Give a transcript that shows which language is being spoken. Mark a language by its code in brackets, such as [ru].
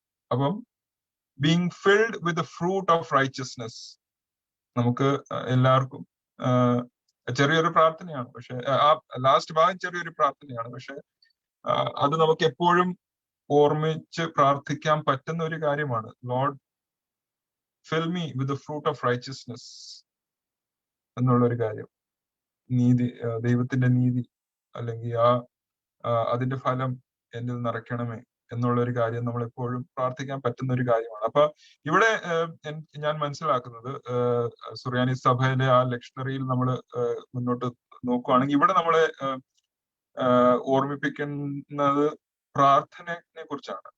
[en] അപ്പം being filled with the fruit of righteousness, [ml] നമുക്ക് എല്ലാവർക്കും ചെറിയൊരു പ്രാർത്ഥനയാണ്. പക്ഷെ ആ ലാസ്റ്റ് ഭാഗം ചെറിയൊരു പ്രാർത്ഥനയാണ്. പക്ഷെ അത് നമുക്ക് എപ്പോഴും ഓർമ്മിച്ച് പ്രാർത്ഥിക്കാൻ പറ്റുന്ന ഒരു കാര്യമാണ്. [en] lord fill me with the fruit of righteousness [ml] എന്നുള്ളൊരു കാര്യം. നീതി, ദൈവത്തിന്റെ നീതി അല്ലെങ്കിൽ അതിന്റെ ഫലം എന്നിൽ നിറയ്ക്കണമേ എന്നുള്ളൊരു കാര്യം നമ്മൾ എപ്പോഴും പ്രാർത്ഥിക്കാൻ പറ്റുന്ന ഒരു കാര്യമാണ്. അപ്പൊ ഇവിടെ ഞാൻ മനസ്സിലാക്കുന്നത്, സുറിയാനി സഭയിലെ ആ ലെക്ഷണറിയിൽ നമ്മൾ മുന്നോട്ട് നോക്കുകയാണെങ്കിൽ ഇവിടെ നമ്മളെ ഓർമ്മിപ്പിക്കുന്നത് പ്രാർത്ഥനയെ കുറിച്ചാണ്.